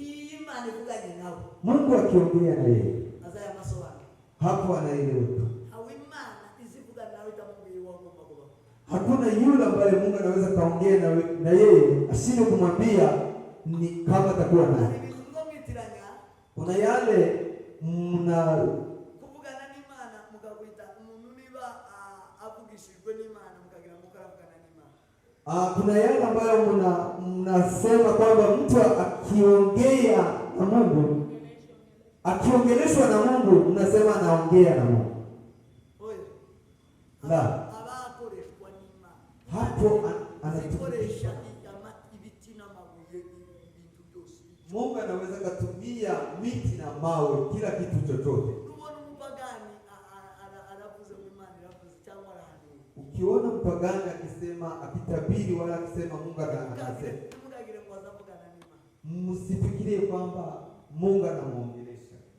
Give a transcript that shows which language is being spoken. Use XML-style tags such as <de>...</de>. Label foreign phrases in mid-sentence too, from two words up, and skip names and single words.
<sw>Mungu akiongea na yeye, hapo anaeleweka. Hakuna yule ambaye Mungu anaweza kaongea na yeye ashinde kumwambia ni kama atakuwa naye. Kuna yale mna</sw> <rw>kuvugana n'Imana mukakwita umuntu niba avugishijwe n'Imana mukagira mukaravugana n'Imana.</rw> <sw>Kuna yale ambayo mnasema kwamba mtu akiongea na Mungu, akiongeleshwa na Mungu, mnasema anaongea na Mungu. La.</sw> <rw>Abakoreshwa n'Imana.</rw> <sw>Hapo</sw> <rw>anakoresha ibiti na mabuye ibintu byose.</rw> <sw>Mungu anaweza kutumia miti na mawe, kila kitu chochote. Ukiona mpagani akisema akitabiri wala akisema Mungu anasema, msifikirie kwamba Mungu anamuongelesha.</sw>